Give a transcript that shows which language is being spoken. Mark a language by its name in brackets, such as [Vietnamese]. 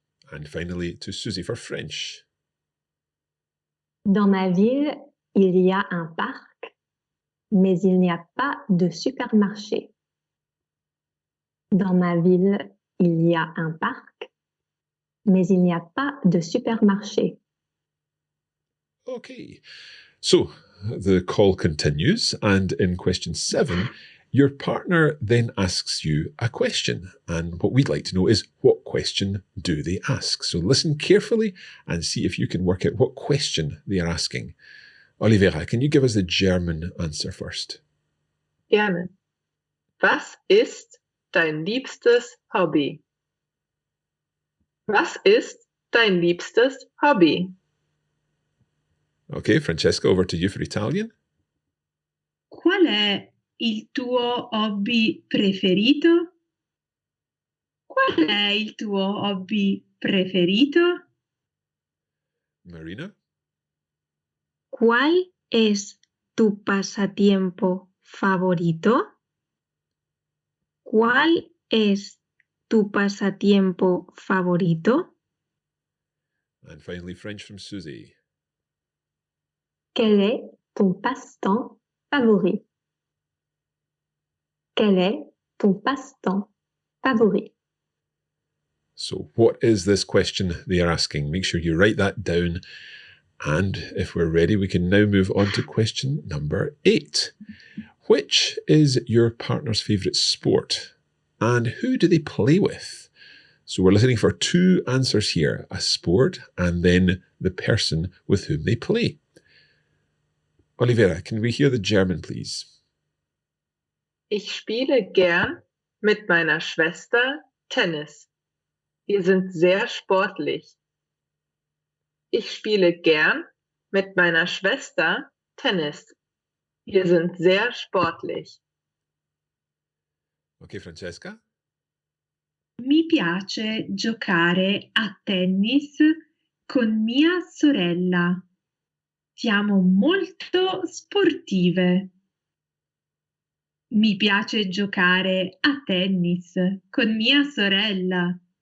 [English] And finally to Susie for French. [French] Dans ma ville, il y a un parc, mais il n'y a pas de supermarché. Dans ma ville, il y a un parc, mais il n'y a pas de supermarché. [English] Okay, so the call continues, and in question 7, your partner then asks you a question. And what we'd like to know is, what question do they ask? So listen carefully and see if you can work out what question they are asking. Olivera, can you give us the German answer first? [German] Gerne. Was ist dein liebstes Hobby? Was ist dein liebstes Hobby? [English] Okay, Francesca, over to you for Italian. [Italian] Qual è il tuo hobby preferito? Qual è il tuo hobby preferito? [English] Marina? [Spanish] ¿Cuál es tu pasatiempo favorito? ¿Cuál es tu pasatiempo favorito? [English] And finally, French from Susie. [French] Quel est ton passe-temps favori? Quel est ton passe-temps favori? [English] So, what is this question they are asking? Make sure you write that down. And if we're ready, we can now move on to question number 8. Which is your partner's favourite sport? And who do they play with? So we're listening for 2 answers here, a sport and then the person with whom they play. Olivera, can we hear the German, please? [German] Ich spiele gern mit meiner Schwester Tennis. Wir sind sehr sportlich. Ich spiele gern mit meiner Schwester Tennis. Wir sind sehr sportlich. [English] Okay, Francesca? [Italian] Mi piace giocare a tennis con mia sorella. Siamo molto sportive. Mi piace giocare a tennis con mia sorella.